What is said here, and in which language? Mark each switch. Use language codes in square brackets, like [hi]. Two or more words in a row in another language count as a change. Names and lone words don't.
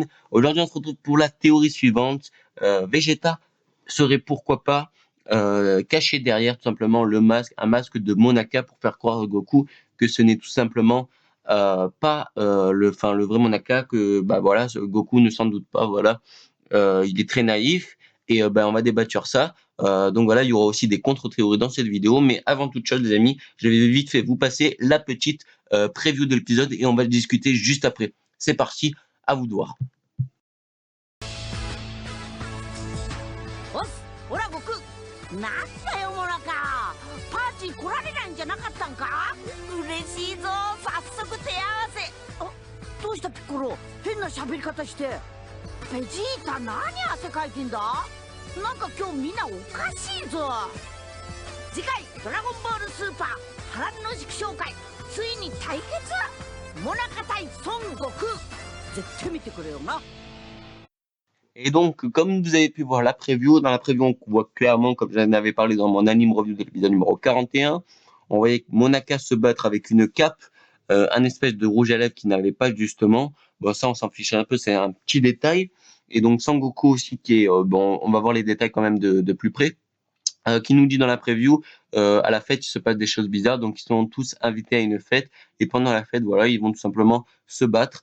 [fr] Aujourd'hui on se retrouve pour la théorie suivante. Vegeta serait pourquoi pas caché derrière tout simplement le masque, un masque de Monaka pour faire croire à Goku que ce n'est tout simplement pas le vrai Monaka, que bah voilà, Goku ne s'en doute pas, voilà. Il est très naïf et ben, on va débattre sur ça. Donc voilà, il y aura aussi des contre-théories dans cette vidéo. Mais avant toute chose, les amis, je vais vite fait vous passer la petite preview de l'épisode et on va le discuter juste après. C'est parti, à vous de voir. [ja] おっほら僕なんだよモナカパーティー来られないんじゃなかったんか嬉しいぞ早速手合わせあどうしたピッコロ変な喋り方してベジータ何汗かいてんだなんか今日みんなおかしいぞ次回ドラゴンボールスーパー波乱の祝勝会ついに対決モナカ対孫悟空絶対見てくれよな [fr] Et donc, comme vous avez pu voir la preview, dans la preview, on voit clairement, comme j'en avais parlé dans mon [en] anime review [fr] de l'épisode numéro 41, on voyait Monaka se battre avec une cape, un espèce de rouge à lèvres qui n'avait pas justement. Bon, ça, on s'en fiche un peu, c'est un petit détail. Et donc, Sangoku aussi, qui est, bon, on va voir les détails quand même de plus près, qui nous dit dans la preview, à la fête, il se passe des choses bizarres, donc ils sont tous invités à une fête, et pendant la fête, voilà, ils vont tout simplement se battre.